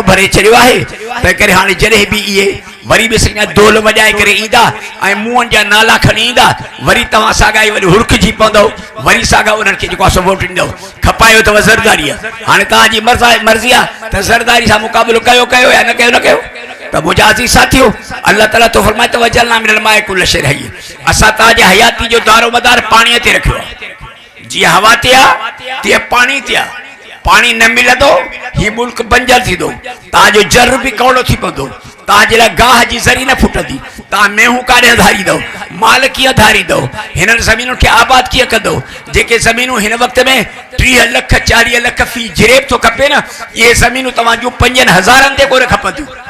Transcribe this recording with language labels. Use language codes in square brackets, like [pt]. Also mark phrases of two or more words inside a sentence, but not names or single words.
[sd] छॾियो आहे तंहिं करे हाणे जॾहिं बि इहे वरी बि सॼा दोल वॼाए करे ईंदा ऐं मुंहनि जा नाला खणी ईंदा वरी तव्हां साॻा ई वरी हुरखिजी पवंदव वरी साॻा उन्हनि खे जेको आहे सो वोट ॾींदव खपायो अथव ज़रदारी हाणे तव्हांजी मर्ज़ी आहे त ज़रदारी सां मुक़ाबिलो कयो कयो या न कयो न कयो त मुंहिंजा अज़ीज़ साथियो अल्लाह ताला तो फरमाए त [ar] وجعلنا من الماء كل شيء حي [sd] असां तव्हांजे हयाती जो दारो मदार पाणीअ ते रखियो आहे जीअं हवा ते आहे तीअं पाणी ते आहे पाणी न मिलंदो ही मुल्क बंजर थींदो तव्हांजो जर बि कौड़ो थी पवंदो तव्हांजे लाइ गाह जी ज़री न फुटंदी तव्हां मेहूं काॾे धारींदव माल कीअं धारींदव हिननि ज़मीनुनि खे आबाद कीअं कंदव जेके ज़मीनूं हिन वक़्त में 30 लख 40 लख फी जिरेब थो खपे न इहे ज़मीनूं तव्हांजूं 5000 ते कोन खपंदियूं